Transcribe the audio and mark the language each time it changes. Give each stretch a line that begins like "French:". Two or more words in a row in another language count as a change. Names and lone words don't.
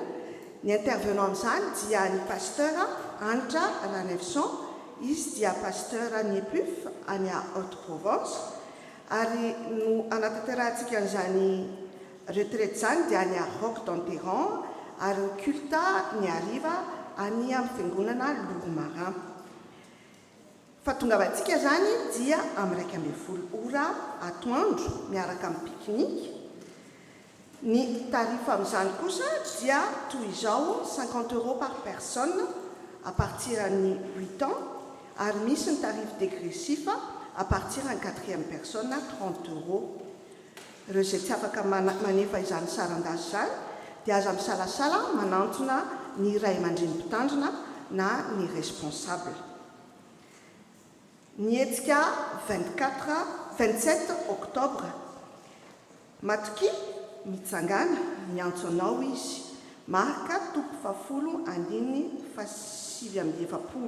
Malagasy: Ny intervenant amin'izany dia ny pasteur Antra Ranevson, izy dia pasteur ny Epuf any Haute-Provence ary no anatanterantsika an'izany retraite izany dia any Roc d'Enterrand ary ny culte ny hariva any amin'ny fiangonana Lourmarin. Fahatongavantsika zany dia amin'ny 1:20 ora atoandro miaraka amin'ny pique-nique. Ny tarifa amin'izany kosa dia toy izao 50 €
French: par personne à partir
Malagasy: ny 8 ans ary misy ny
French: tarif dégressif à partir
Malagasy: ny 4e personne 30 €. Ireo izay tsy afaka manefa izany saran-dasy izany dia aza misalasala manantona ny ray aman-dreny mpitandrina na ny responsable. Ny hetsika 27 octobre matoky mitsangana miantso anao izy marika tompo 770.